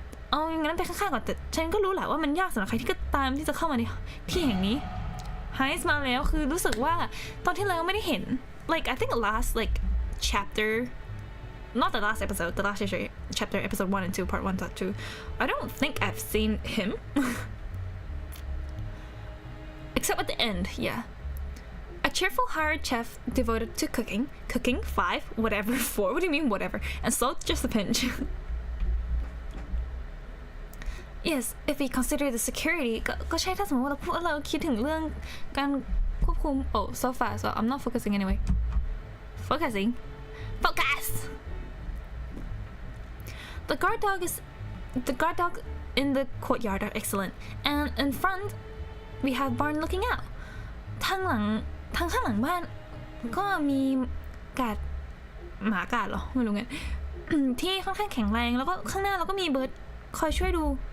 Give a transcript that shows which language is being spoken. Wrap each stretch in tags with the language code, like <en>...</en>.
<th>เอาอย่างนั้นไปข้างๆก่อนแต่ฉันก็รู้แหละว่ามันยากสำหรับใครที่ก็ตามที่จะเข้ามาในที่แห่งนี้</th> <en>Heist</en> <th>มาแล้วคือรู้สึกว่าตอนที่เราไม่ได้เห็น</th> <en>like I think the last like chapter not the last episode the last chapter episode 1 and 2 part 1 part 2 I don't think I've seen him except at the end, yeah. A cheerful hired chef devoted to cooking 5, whatever, 4, what do you mean whatever, and salt just a pinch. Yes, if we consider the security,</en> <th>ก็ใช่ถ้าสมมติว่าเราคิดถึงเรื่องการควบคุม</th> <en>oh so far so I'm not focusing anyway. Focus! The guard dog in the courtyard are excellent, and in front we have barn looking out</en> <th>ทางข้างหลังบ้านก็มีกาดหมากาดเหรอไม่รู้ไง ที่ค่อนข้างแข็งแรงแล้วก็ข้างหน้าเราก็มีเบิร์ดคอยช่วยดู</th>